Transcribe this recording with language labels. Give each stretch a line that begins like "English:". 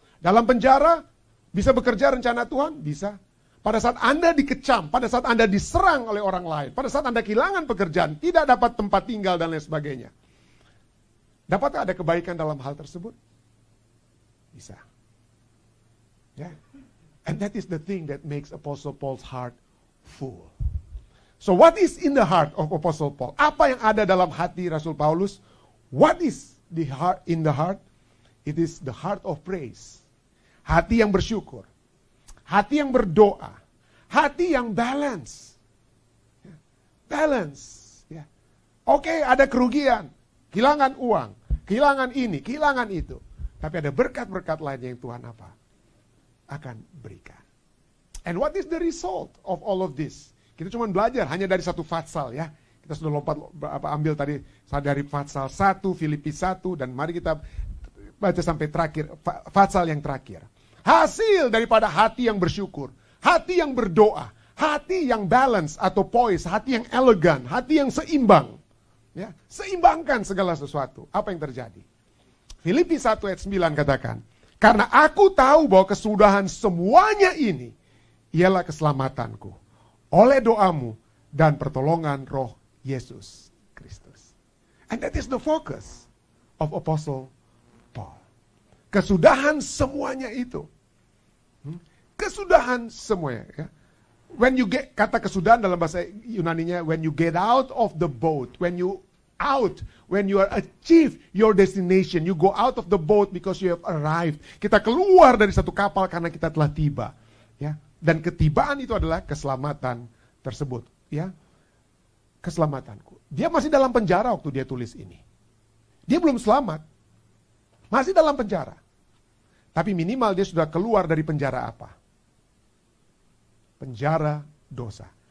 Indonesian: Dalam penjara, bisa bekerja rencana Tuhan? Bisa. Pada saat Anda dikecam, pada saat Anda diserang oleh orang lain, pada saat Anda kehilangan pekerjaan, tidak dapat tempat tinggal dan lain sebagainya. Dapatkah ada kebaikan dalam hal tersebut? Bisa. Yeah.
English: And that is the thing that makes Apostle Paul's heart full. So what is in the heart of Apostle Paul?
Indonesian: Apa yang ada dalam hati Rasul Paulus?
English: What is the heart in the heart? It is the heart of praise.
Indonesian: Hati yang bersyukur. Hati yang berdoa. Hati yang balance. Balance. Ya. Oke, ada kerugian. Kehilangan uang. Kehilangan ini, kehilangan itu. Tapi ada berkat-berkat lainnya yang Tuhan apa? Akan berikan.
English: And what is the result of all of this?
Indonesian: Kita cuma belajar hanya dari satu fatsal ya. Kita sudah lompat ambil tadi dari fatsal 1, Filipi 1, dan mari kita baca sampai terakhir, fatsal yang terakhir. Hasil daripada hati yang bersyukur, hati yang berdoa, hati yang balance atau poise, hati yang elegan, hati yang seimbang. Ya, seimbangkan segala sesuatu. Apa yang terjadi? Filipi 1 ayat 9 katakan, karena aku tahu bahwa kesudahan semuanya ini ialah keselamatanku oleh doamu dan pertolongan Roh Yesus Kristus.
English: And that is the focus of Apostle Paul.
Indonesian: Kesudahan semuanya itu. Kesudahan semuanya. Ya.
English: When you get,
Indonesian: kata kesudahan dalam bahasa Yunaninya,
English: when you get out of the boat, when you are achieve your destination, you go out of the boat because you have arrived.
Indonesian: Kita keluar dari satu kapal karena kita telah tiba. Ya. Dan ketibaan itu adalah keselamatan tersebut. Ya. Keselamatanku. Dia masih dalam penjara waktu dia tulis ini. Dia belum selamat. Masih dalam penjara. Tapi minimal dia sudah keluar dari penjara apa? Penjara dosa.